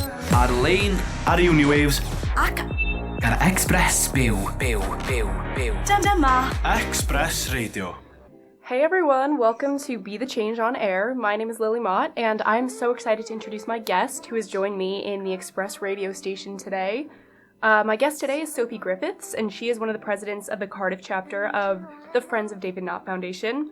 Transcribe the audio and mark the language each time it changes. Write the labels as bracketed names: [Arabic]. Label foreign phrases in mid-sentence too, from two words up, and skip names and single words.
[Welsh] Ar-lein ar Uniwaves Ac ar Express Byw. dyma Express Radio. [English] Hey everyone, welcome to Be the Change on Air. My name is Lily Mott, and I'm so excited to introduce my guest who has joined me in the Express radio station today. My guest today is Sophie Griffiths, and she is one of the presidents of the Cardiff chapter of the Friends of David Nott Foundation.